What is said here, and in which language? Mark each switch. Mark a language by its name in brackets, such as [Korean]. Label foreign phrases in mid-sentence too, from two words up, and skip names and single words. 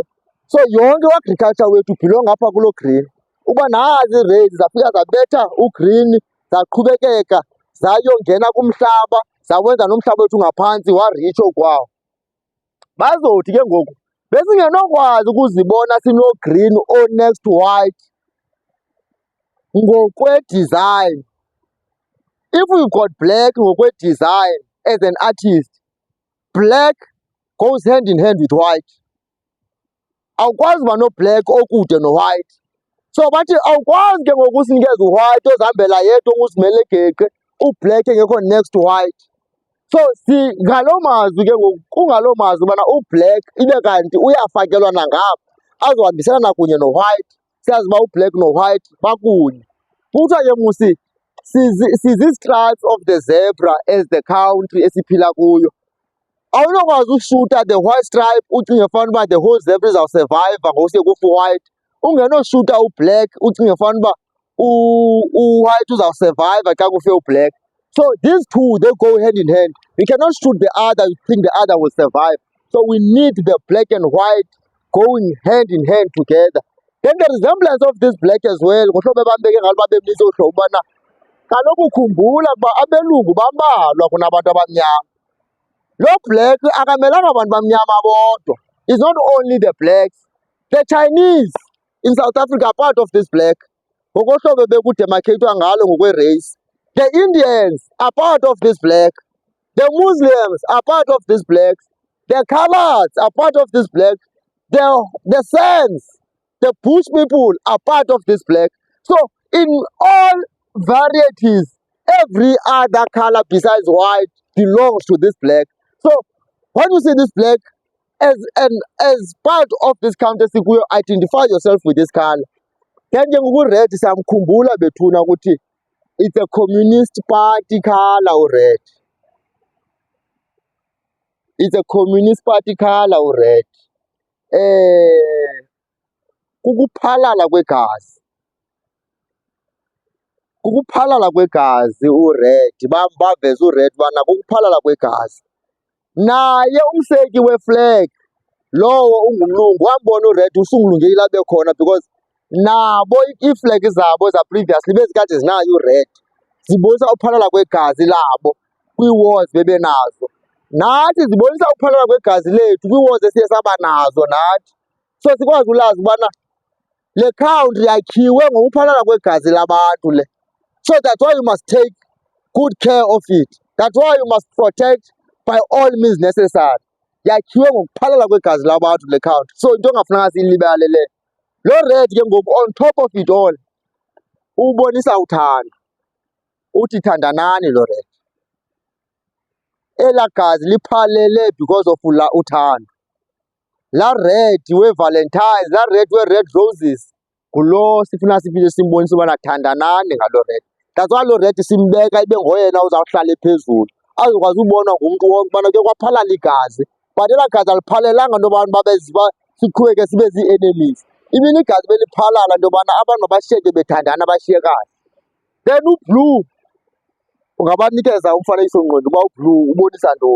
[Xhosa] So yonke u-agriculture wethu ubhilonga apha kulo green. Uba nazi ii-rays zafika zabetha ugreen, zaqhubekeka zayongena kumhlaba, zawenza nomhlaba wethu ngaphantsi waritsho kwawo. Bazothi ke ngoku besingenokwazi ukuzibona sino-green o-next to white ngokwe-design. [English] If we got black ngokwe-design as an artist, black goes hand in hand with white. [Xhosa] Awukwazi uba no-black okude no-white. So bathi awukwazi ke ngoku usinikeza u-white ozihambela yedwa unguzimele geqe, u-black engekho [English] next to white. [Xhosa] So ngaloo mazwi ke ngoku, kungaloo mazwi ubana u-black ibe kanti uyafakelwa nangapha azohambiselana kunye no-white. Siyazi uba u-black no-white bakunye. Kuthiwa ke musi sizi-struts [English] of the zebra as the country [Xhosa] esiphila kuyo. Awunokwazi ushuta [English] the white stripe [Xhosa] ucinge fana uba [English] the whole zebra [Xhosa] izawusurviva ngowusiye kufa u-white. Ungenoshuta u-black ucinge fana uba u-white uzawusurviva xa kufe u-black. [English] So these two, they go hand in hand. You cannot shoot the other, you think the other will survive. So we need the black and white going hand in hand together. Then the resemblance of this black as well, [Xhosa] ngohlobo ebambeke ngalo babemnise uhlobo ubana kaloku khumbula ukuba abelungu bambalwa kunabantu abamnyama. Lo black akamelanga abantu bamnyama bodwa. [English] It's not only the blacks. The Chinese in South Africa are part of this black. [Xhosa] Ngokohlobo bekudemarcatwa ngalo ngokwe-race. [English] The Indians are part of this black. The Muslims are part of this black. The Coloureds are part of this black. The Sands, the Bush people are part of this black. So in all varieties, every other color besides white belongs to this black. So when you see this black as part of this country, you identify yourself with this color. Then you red [Xhosa] samkhumbula bethuna ukuthi [English] it's a communist party color red. It's a communist party color red. [Xhosa] Kukuphalala kwegazi. Kukuphalala kwegazi u-red. Baveza u-red bana kukuphalala kwegazi. Naye umseki we-flag lowo ungumlungu wambona u-red usungulungile abe khona because nabo ii-flag zabo za-previously bezikade zinayo u-red. Zibonisa ukuphalala kwegazi labo kwii-wars bebenazo. Nathi zibonisa ukuphalala kwegazi lethu kwii-wars esiye saba nazo nathi. So sikwazi ulazi ubana le country yakhiwe ngokuphalala kwegazi labantu le. [English] So that's why you must take good care of it. That's why you must protect by all means necessary. [Xhosa] Yakhiwe ngokuphalala kwegazi labantu le country. So into engafunanga siyilibale le. Lo red ke ngoku [English] on top of it all [Xhosa] ubonisa uthando. Uthi thandanani lo red. Elaa gazi liphalele [English] because of [Xhosa] uthando. Laa red we-Valentines, laa red we-red roses, ngulo sifuna siphinde simbonise ubana thandanani ngalo red. [English] That's why [Xhosa] lo red simbeka ibe ngoyena uzawuhlala phezulu. Azokwazi ubonwa ngumntu wonke ubana ke kwaphalala igazi. But elaa gazi aliphalelanga into yobana siqhubeke sibe zii-enemies. Ibini igazi beliphalala into yobana abantu mabashiyeke bethandana bashiyekane. Then ublue ungabanikeza umfanekiso-ngqondo uba ublue ubonisa ntoni.